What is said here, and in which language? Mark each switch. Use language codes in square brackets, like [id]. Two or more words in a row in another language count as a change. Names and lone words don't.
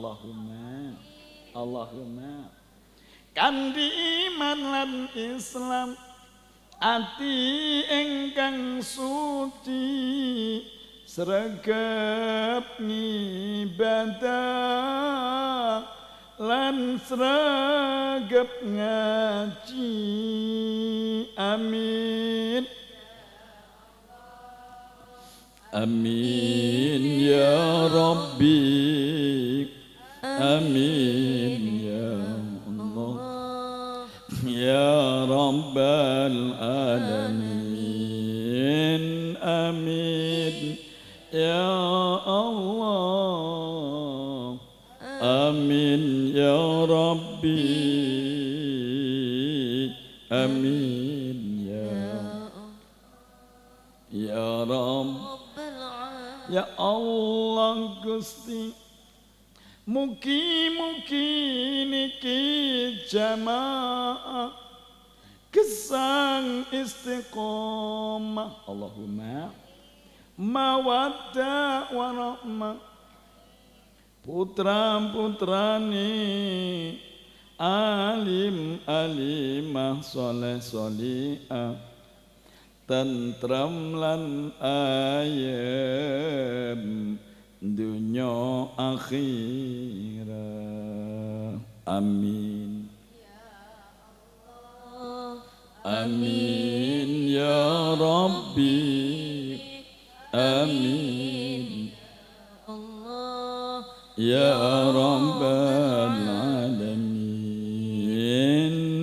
[jv] Allahumma kanthi iman lan Islam ati ingkang suci sregep ngibadah lan sregep ngaji. [ar] آمين آمين يا ربي. آمين يا الله. يا رب العالمين. آمين يا الله. آمين يا ربي. آمين يا رب. يا الله [jv] Gusti, mugi-mugi niki jamaah gesang istiqomah. [ar] اللهم مودة ورحمة. [jv] Putra-putrane alim alimah soleh solihah, tentram lan ayem dunya akhirat. [ar] آمين آمين يا ربي. آمين يا رب العالمين.